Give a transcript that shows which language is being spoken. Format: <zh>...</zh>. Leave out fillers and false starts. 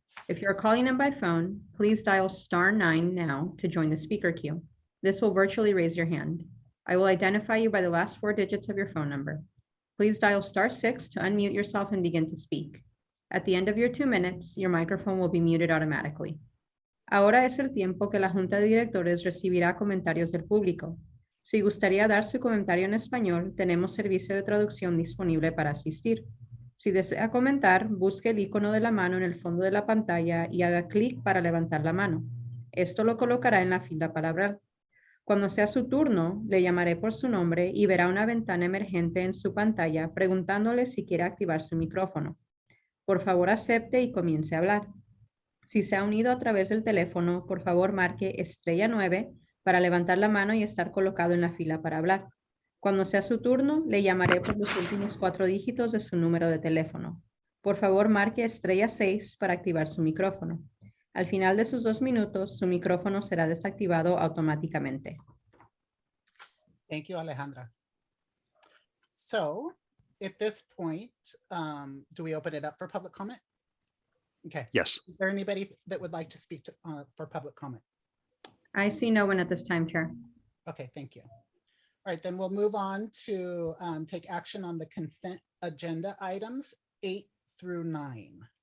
<en>If you're calling in by phone, please dial *9 now to join the speaker queue. This will virtually raise your hand. I will identify you by the last 4 digits of your phone number. Please dial *6 to unmute yourself and begin to speak. At the end of your 2 minutes, your microphone will be muted automatically.</en> <es>Ahora es el tiempo que la Junta de Directores recibirá comentarios del público. Si gustaría dar su comentario en español, tenemos servicio de traducción disponible para asistir. Si desea comentar, busque el icono de la mano en el fondo de la pantalla y haga clic para levantar la mano. Esto lo colocará en la fila para hablar. Cuando sea su turno, le llamaré por su nombre y verá una ventana emergente en su pantalla preguntándole si quiere activar su micrófono. Por favor, acepte y comience a hablar. Si se ha unido a través del teléfono, por favor marque *9 para levantar la mano y estar colocado en la fila para hablar. Cuando sea su turno, le llamaré por los últimos 4 dígitos de su número de teléfono. Por favor, marque *6 para activar su micrófono. Al final de sus 2 minutos, su micrófono será desactivado automáticamente.</es> <en>Thank you, Alejandra. So at this point, do we open it up for public comment? Okay. Yes. Is there anybody that would like to speak to, for public comment? I see no one at this time, Chair. Okay, thank you. All right, then we'll move on to take action on the consent agenda items 8 through 9.</en>